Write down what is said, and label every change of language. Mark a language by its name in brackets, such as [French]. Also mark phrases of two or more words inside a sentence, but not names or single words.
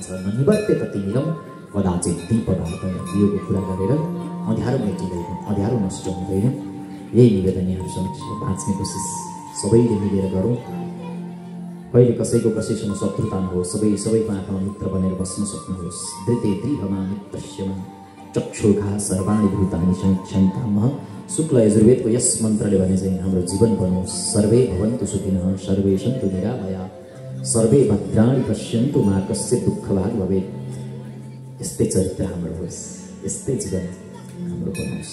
[Sanskrit] निवर्त्य त तिमीरम कदाचित दीप वार्तया। [Nepali] दियोको कुरा गरेर अँध्यारो मेटिँदैन, अँध्यारो नष्ट हुँदैन। यही निवेदन यहाँहरू समक्ष बाँच्ने कोसिस सबैले मिलेर गरौँ। कहिले कसैसँग शत्रुता नहोस्, सबैको आँखामा मित्र बनेर बस्न सक्नुहोस्। [Sanskrit] धृते द्रिहमा मित्रस्यमा चक्षुर्घा सर्वाणि भूतानि संक्षन्तामः। [Nepali] शुक्ल यजुर्वेदको यस मन्त्रले भने चाहिँ हाम्रो जीवन बनोस्। [Sanskrit] सर्वे भवन्तु सुखिनः, सर्वे सन्तु निरामया, सर्वे भद्राणि पश्यन्तु मा कश्चित् दुःखभाग् भवेत्। [Nepali] यस्तै चरित्र हाम्रो होस्, यस्तै जीवन हाम्रो बनोस्।